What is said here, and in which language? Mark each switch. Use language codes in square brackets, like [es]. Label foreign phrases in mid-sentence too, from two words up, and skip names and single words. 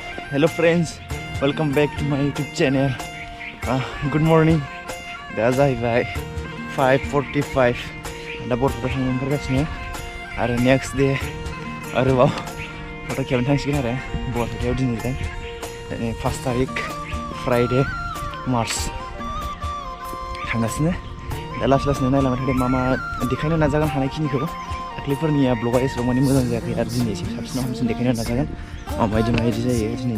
[en] Hello friends, welcome back to my YouTube channel. Good morning. [brx] दा जाहैबाय 5:45 दा बरफोरा थांनो ओंखारगासिनो आरो [en] next day [brx] आरोबाव फट' खेबनो थांसिगोन आरो बरपेटायाव दिनै 1 तारिख [en] Friday March [brx] थांगासिनो दा लासै नायलांबाय थादों मा देखायनो नाजागोन हानायखिनिखौ दाख्लैफोरनिया ब्लगा एसेबां माने मोजां जायाखै आरो दिनै एसे साबसिनाव हामसिन देखायनो नाजागोन माबायदि जायो दिनैनो